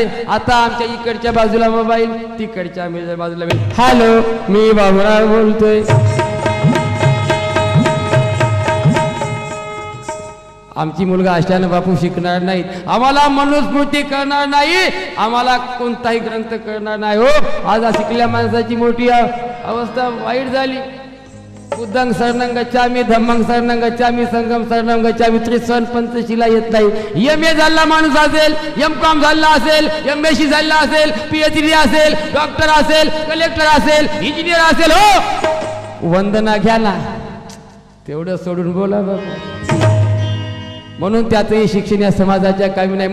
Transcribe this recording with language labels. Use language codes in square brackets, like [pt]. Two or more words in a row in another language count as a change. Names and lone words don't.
[mr] आता आमच्या इकडच्या बाजूला मोबाईल, तिकडच्या बाजूला हॅलो मी बाबूराव बोलतोय. आमची मुलगा अशानं बापू शिकणार नाहीत, आम्हाला मनुस्मृती करणार नाही, आम्हाला कोणताही ग्रंथ करणार नाही. हो आज शिकल्या माणसाची मोठी अवस्था वाईट झाली. [pi] बुद्धंग शरणं गच्छामि, धम्मंग शरणं गच्छामि, संघम शरणं गच्छामि, [mr] त्रिसवन पंचशिला येत नाही. MA झालेला माणूस असेल, MCOM झालेला असेल, MSc झालेला असेल, PhD असेल, डॉक्टर असेल, कलेक्टर असेल, इंजिनियर असेल, हो वंदना घ्या ना, तेवढं सोडून बोला बाबा. म्हणून त्याचंही शिक्षण या समाजाच्या कामी नाही.